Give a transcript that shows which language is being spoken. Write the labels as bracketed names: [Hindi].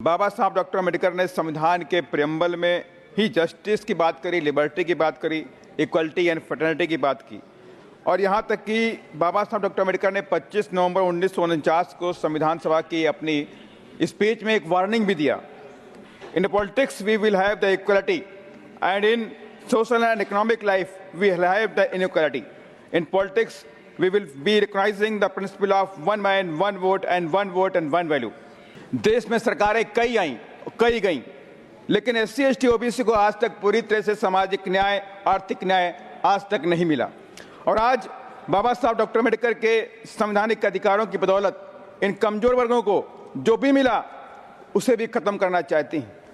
[Hindi] बाबा साहब डॉक्टर अम्बेडकर ने संविधान के प्रेम्बल में ही जस्टिस की बात करी, लिबर्टी की बात करी, इक्वलिटी एंड फ्रेटर्निटी की बात की। और यहाँ तक कि बाबा साहब डॉक्टर अम्बेडकर ने 25 नवंबर 1949 को संविधान सभा की अपनी स्पीच में एक वार्निंग भी दिया। [English] In politics we will have the equality and in social and economic life we will have the inequality. In politics we will be recognizing the principle of one man, one vote and one value। [Hindi] देश में सरकारें कई गई, लेकिन SC ST OBC को आज तक पूरी तरह से सामाजिक न्याय, आर्थिक न्याय आज तक नहीं मिला। और आज बाबा साहब डॉक्टर अम्बेडकर के संवैधानिक अधिकारों की बदौलत इन कमजोर वर्गों को जो भी मिला उसे भी खत्म करना चाहती हैं।